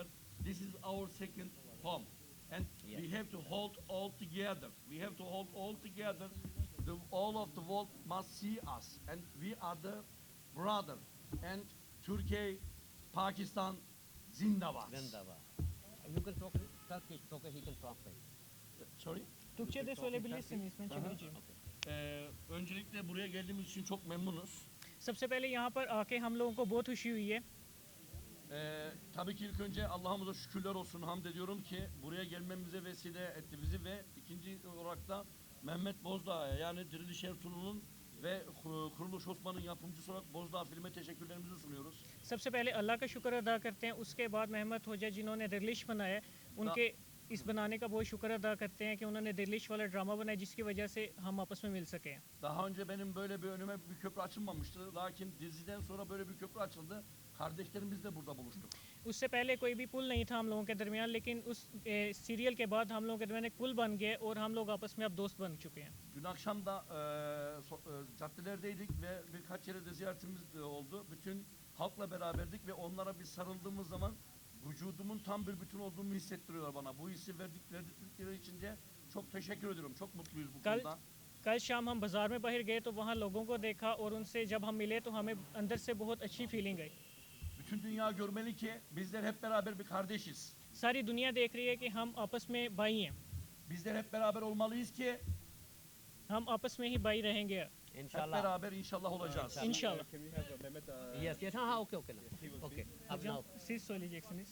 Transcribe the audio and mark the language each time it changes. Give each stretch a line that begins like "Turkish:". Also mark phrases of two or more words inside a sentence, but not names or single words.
English: This is our second home, and we have to hold all together. We have to hold all together. All of the world must see us, and we are the brother. And Turkey,
Urdu: Pakistan, Zindabad. Zindabad.
English: You can talk Turkish, okay, he can translate. Sorry.
Turkish: Türkçe de söyleyebilirsiniz. Ben çevireceğim. Öncelikle buraya geldiğimiz için çok memnunuz.
Urdu: سب سے پہلے یہاں پر آکے ہم لوگوں کو بہت خوشی ہوئی ہے.
Turkish: Tabii ki ilk önce Allah'ımıza şükürler olsun, hamd ediyorum ki buraya gelmemize vesile etti bizi ve ikinci olarak da Mehmet Bozdağ'a, yani Diriliş Ertuğrul'un ve Kuruluş Osman'ın yapımcısı olarak Bozdağ filme teşekkürlerimizi sunuyoruz.
Urdu: سب سے پہلے اللہ کا شکر ادا کرتے ہیں۔ اس کے بعد مہمت ہوجا جنہوں نے درلش بنایا، ان کے اس بنانے کا بہت شکر ادا کرتے ہیں کہ انہوں نے درلش والا ڈرامہ بنایا جس کی وجہ سے ہم آپس میں مل سکے.
Turkish: Daha önce benim böyle bir önüme bir köprü açılmamıştı. Lakin diziden sonra böyle bir köprü açıldı. Kardeşlerimizle burada buluştuk.
Urdu: اس سے پہلے کوئی بھی پل نہیں تھا ہم لوگوں کے درمیان، لیکن اس سیریل کے بعد ہم لوگوں کے درمیان ایک پل بن گیا اور ہم لوگ آپس میں اب دوست بن چکے ہیں.
Turkish: Dün akşam da caddelerdeydik ve birkaç yere de ziyaretimiz de oldu. Bütün halkla beraberdik ve onlara bir sarıldığımız zaman vücudumun tam bir bütün olduğunu hissettiriyorlar bana. Bu hissi verdikleri için de çok teşekkür ediyorum. Çok mutluyuz bu konuda.
Urdu: کل شام ہم بازار میں باہر گئے تو وہاں لوگوں کو دیکھا اور ان سے جب ہم ملے تو ہمیں اندر سے بہت اچھی فیلنگ آئی.
Turkish: Bütün dünya görmeli ki bizler hep beraber bir kardeşiz.
Urdu: ساری دنیا دیکھ رہی ہے کہ ہم آپس میں بھائی ہیں.
Turkish: Bizler hep beraber olmalıyız ki
Urdu: ہم آپس میں ہی بھائی رہیں گے.
Turkish: hep
Urdu: इंशाल्लाह.
Turkish: beraber inşallah olacağız.
Urdu: इंशाल्लाह.
English: Yes, yes, हाँ, okay, okay, okay. अब now,
Turkish: Siz söyleyeceksiniz.